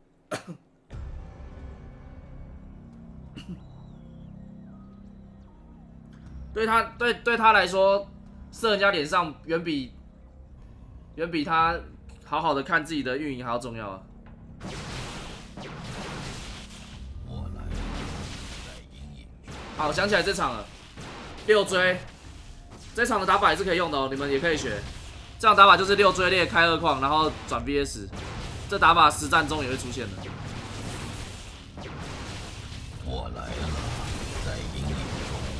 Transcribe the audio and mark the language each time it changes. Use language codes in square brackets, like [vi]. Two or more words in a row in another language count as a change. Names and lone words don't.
[zh] 對他來說，射人家臉上遠比他好好的看自己的運營還要重要啊！好，想起來這場了，6追。這場的打法也是可以用的哦，你們也可以學。這樣打法就是6追獵開2礦，然後轉 VS， 這打法實戰中也會出現的。我來了，在陰影中。